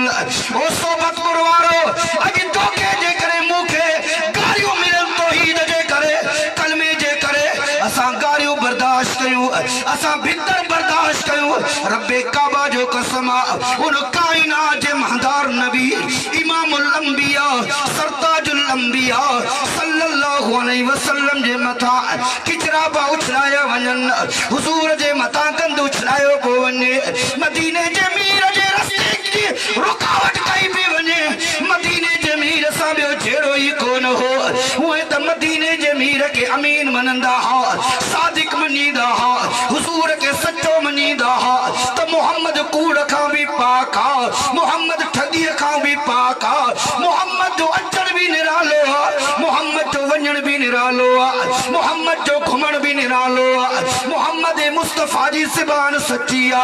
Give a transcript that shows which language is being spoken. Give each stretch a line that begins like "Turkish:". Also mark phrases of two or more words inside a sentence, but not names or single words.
Sindhi: ओ सोबत वारो अज तोखे जे करे मुखे गारियूं मिलन तौहीद जे करे कलमे जे करे असां गारियूं बर्दाश्त कयूं, असां भितर बर्दाश्त कयूं। रब्बे काबा जो कसम उन कायनात जे महदार नबी इमामुल अंबिया सरताजुल अंबिया
Arabic: صلى الله عليه وسلم
Sindhi: जे मथा किचरा पा उछलाया वञन, हुजूर जे मथा कंद उछलायो पो वञे। मदीने जे मीर जे रस्ते जी रुकावट कई पई वञे। मदीने जे मीर सां ॿियो जहिड़ो ई कोन हो। उहे त मदीने जे मीर के अमीन मनंदा हा, सादिक मञीदा हा, हुजूर के सच्चो मञीदा हा त मोहम्मद कूड़ खां भी पाक हा, मोहम्मद ठगीअ खां भी पाक हा, मोहम्मद जो अचण भी निरालो हा, मोहम्मद जो वञण भी निरालो आ, मोहम्मद जो घुमण भी निरालो आ, मोहम्मद मुस्तफा जी ज़बान सच्ची आ।